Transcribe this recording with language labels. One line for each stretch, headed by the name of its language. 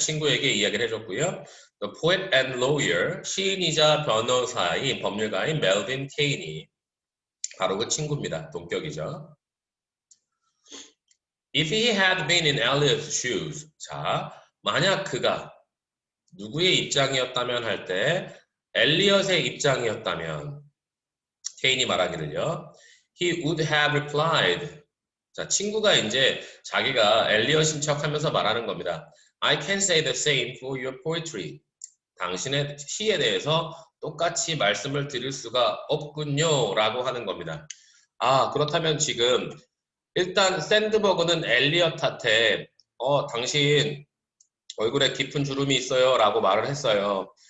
Korean: 친구에게 이야기를 해줬고요.
English: The poet and lawyer,
Korean: 시인이자 변호사인 법률가인 멜빈 케인이 바로 그 친구입니다. 동격이죠.
English: If he had been in Elliot's shoes.
Korean: 자, 만약 그가 누구의 입장이었다면 할 때 엘리엇의 입장이었다면 케인이 말하기를요.
English: He would have replied.
Korean: 자, 친구가 이제 자기가 엘리엇인 척하면서 말하는 겁니다.
English: I can say the same for your poetry.
Korean: 당신의 시에 대해서 똑같이 말씀을 드릴 수가 없군요 라고 하는 겁니다. 아, 그렇다면 지금 일단 샌드버그는 엘리엇한테 당신 얼굴에 깊은 주름이 있어요 라고 말을 했어요.